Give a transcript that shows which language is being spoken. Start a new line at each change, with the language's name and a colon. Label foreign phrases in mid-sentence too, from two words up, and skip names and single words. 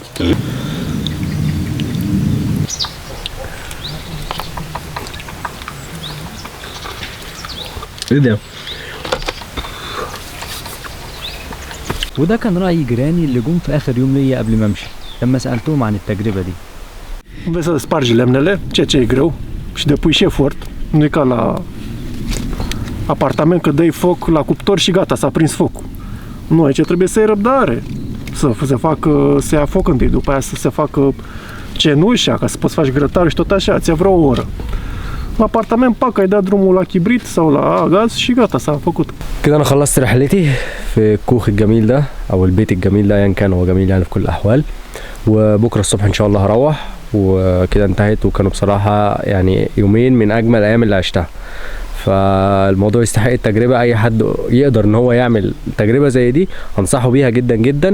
Arabic: ايه ده؟ وده كان رأي جيراني اللي جم في آخر يوم ليا قبل ما أمشي، لما سألتهم عن التجربة دي.
Romanian: Înveți să spargi lemnele, ceea ce e greu, și depui și efort. Nu e ca la apartament că dai foc la cuptor și gata, s-a prins focul. Nu, aici trebuie să ai răbdare, să ia foc întâi, după aia să se facă cenușa, ca să poți faci grătarul și tot așa, ți-a vreo o oră. La apartament pac, ai dat drumul la kibrit sau la gaz și gata, s-a făcut.
Arabic: كده انا خلصت رحلتي في الكوخ الجميل ده او البيت الجميل ده، ايا كان هو جميل يعني في كل الاحوال. وبكره الصبح ان شاء الله هروح، وكده انتهت. وكانوا بصراحه يعني يومين من اجمل الايام اللي عشتها. فالموضوع يستحق التجربه، اي حد يقدر ان هو يعمل تجربه زي دي انصحه بيها جدا جدا.